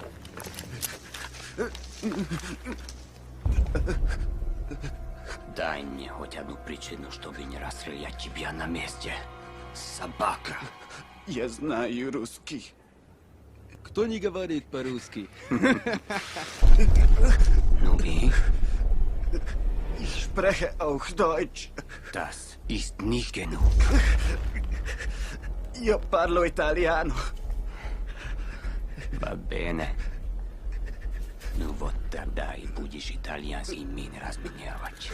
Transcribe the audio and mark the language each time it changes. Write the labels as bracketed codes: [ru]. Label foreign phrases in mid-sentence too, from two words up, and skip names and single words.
[ru] Дай мне хоть одну причину, чтобы не расстрелять тебя на месте. Собака. Я знаю русский. Кто не говорит по-русски? Ну и? [de] Ich spreche auch Deutsch. Das ist nicht genug. [it] Io parlo italiano. Va bene. [ru] Ну вот тогда и будешь итальянские мины разменявать.